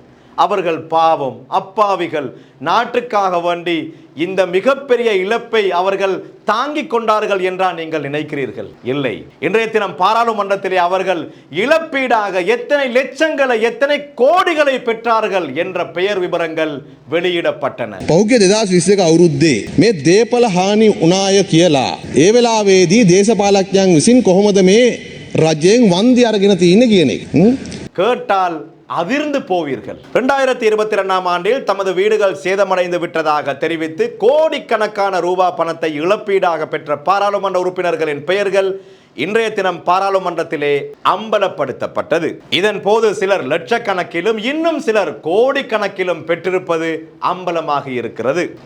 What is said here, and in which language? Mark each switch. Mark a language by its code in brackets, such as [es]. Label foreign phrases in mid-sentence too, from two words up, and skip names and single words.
[ta] அவர்கள் பாவம், அப்பாவிகள், நாட்டுக்காக வேண்டி இந்த மிகப்பெரிய இழப்பை அவர்கள் தாங்கிக் கொண்டார்கள் என்றா நீங்கள் நினைக்கிறீர்கள்? இல்லை. இன்றைய தினம் பாராளுமன்றத்திலே அவர்கள் இழப்பீடாக எத்தனை லட்சங்களை எத்தனை கோடிகளை பெற்றார்கள் என்ற பெயர் விவரங்கள் வெளியிடப்பட்டன. [si] පෞද්ගලික 2021 අවුරුද්දේ මේ දේපල හානි උනාය කියලා ඒ වෙලාවේදී දේශපාලඥයන් විසින් කොහොමද මේ රජයෙන් වන්දි අරගෙන තියෙන්නේ කියන එක [ta] கேட்டால் அதிர்ந்து போவீர்கள். 2022ஆம் ஆண்டில் தமது வீடுகள் சேதமடைந்து விட்டதாக தெரிவித்து கோடிக்கணக்கான ரூபாய் பணத்தை இழப்பீடாக பெற்ற பாராளுமன்ற உறுப்பினர்களின் பெயர்கள் இன்றைய தினம் பாராளுமன்றத்திலே அம்பலப்படுத்தப்பட்டது. இதன் போது சிலர் லட்சக்கணக்கிலும் இன்னும் சிலர் கோடிக்கணக்கிலும் பெற்றிருப்பது அம்பலமாக இருக்கிறது.